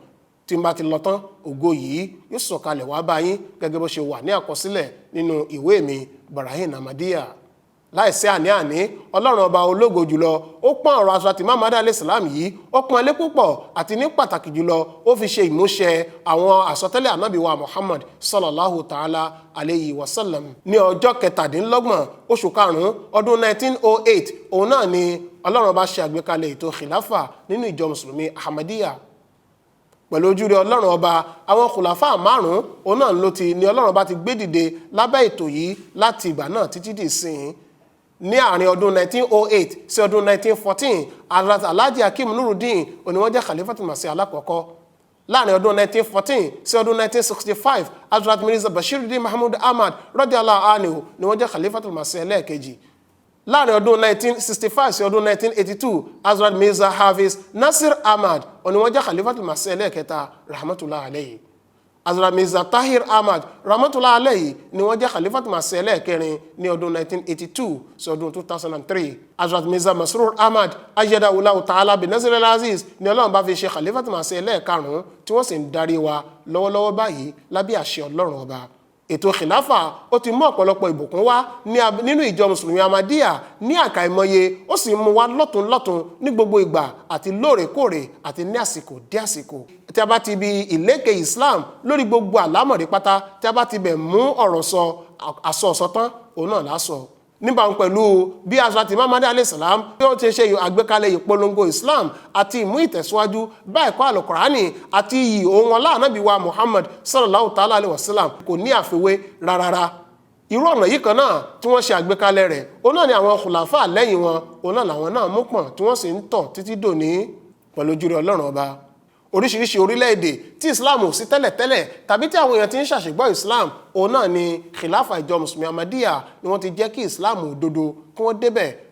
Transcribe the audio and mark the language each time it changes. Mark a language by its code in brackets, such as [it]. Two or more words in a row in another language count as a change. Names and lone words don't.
[yo] Tí n bá ti lọ tán ògo yìí yóò sọ̀kalẹ̀ wá bá yín gẹ́gẹ́ bó ṣe wà ní àkọsílẹ̀ nínú ìwé mi Barahin Ahmadiyya. Láìsí àní-àní Ọlọ́run ọba ológo jùlọ ó pọ́n ọ̀rọ̀ Hazrat Imam Mahdi [ar] عليه السلام [yo] yìí ó pọ́n lé púpọ̀ àti ní pàtàkì jùlọ ó fi ṣe ìmúṣẹ àwọn àsọtẹ́lẹ̀ Ànábì wa Muhammad [ar] صلى الله تعالى عليه وسلم. [yo] Ní ọjọ́ 27 oṣù karùn-ún ọdún 1908 òun náà ni Ọlọ́run ọba ṣe àgbékalẹ̀ ètò khilafa nínú ìjọ mùsùlùmí Ahmadiyya. Pẹ̀lú ojúre Ọlọ́run ọba àwọn khulafa márùn-ún òun náà ni Ọlọ́run ọba ti gbé dìde lábẹ́ ètò yìí láti ìgbà náà títí dì sín. Ní àárín ọdún 1908 sí ọdún 1914 Hazrat Alhaji Hakeem Nuruddin òní wọ́n jẹ́ Khalifatul Masih alákọ̀ọ́kọ́. Láàrin ọdún 1914 sí ọdún 1965 Hazrat Mirza Bashiruddin Mahmud Ahmad [ar] رضي الله عنه [yo] ni wọ́n jẹ́ Khalifatul Masih ẹlẹ́ẹ̀kejì. Láàrin ọdún 1965 sí ọdún 1982 Hazrat Mirza Hafiz Nasir Ahmad òní wọ́n jẹ́ Khalifatul Masih ẹlẹ́ẹ̀kẹta [ar] رحمة الله عليه. [yo] Hazrat Mirza Tahir Ahmad [ar] رحمة الله عليه [yo] ni wọ́n jẹ́ Khalifatul Masih ẹlẹ́ẹ̀kẹrin ní ọdún 1982 sí ọdún 2003. Hazrat Mirza Masroor Ahmad [ar] أيده الله تعالى بن ناصر العزيز [yo] ni Ọlọ́run bá fi ṣe Khalifatul Masih ẹlẹ́ẹ̀karùn-ún tí wọ́n sì ń darí wa lọ́wọ́lọ́wọ́ báyìí lábẹ́ àṣẹ Ọlọ́run ọba. Ètò khilafa ó ti mú ọ̀pọ̀lọpọ̀ ìbùkún wá nínú ìjọ mùsùlùmí Ahmadiyya ní àkàìmọye ó sì mú wá lọ́tùnlọ́tùn ní gbogbo ìgbà àti lóòrèkóòrè àti ní àsìkò dé àsìkò. Tí a bá ti bi ìlékè Islam lórí gbogbo àlámọ̀rí pátá tí a bá ti bẹ̀ mú ọ̀rọ̀ sọ àsọ̀ọ̀sọ tán òun náà lásọ. Níbàámu pẹ̀lú bí Hazrat Imam Mahdi [ar] عليه السلام [yo] bí ó ti ṣe àgbékalẹ̀ ìpolongo Islam àti ìmú ìtẹ̀síwájú bá ẹ̀kọ́ Al-Qur'ani àti iyì ohun ọlá Ànábì wa Muhammad [ar] صلى الله تعالى عليه وسلم [yo] kò ní àfiwé rárá. Irú ọ̀nà yìí kan náà tí wọ́n ṣe àgbékalẹ̀ rẹ̀ òun náà ni àwọn khulafa lẹ́yìn wọn òun náà làwọn náà mú pọ̀n tí wọ́n sì ń tọ̀ títí dòní pẹ̀lú ojúre Ọlọ́run ọba. Oríṣiríṣi orílẹ̀-èdè tí Islam ò sí tẹ́lẹ̀tẹ́lẹ̀ tàbí tí àwọn èèyàn ti ń ṣàṣègbọ́ Islam òun náà ni khilafa ìjọ mùsùlùmí Ahmadiyya ni wọ́n ti jẹ́ kí Islam òdodo kí wọ́n débẹ̀.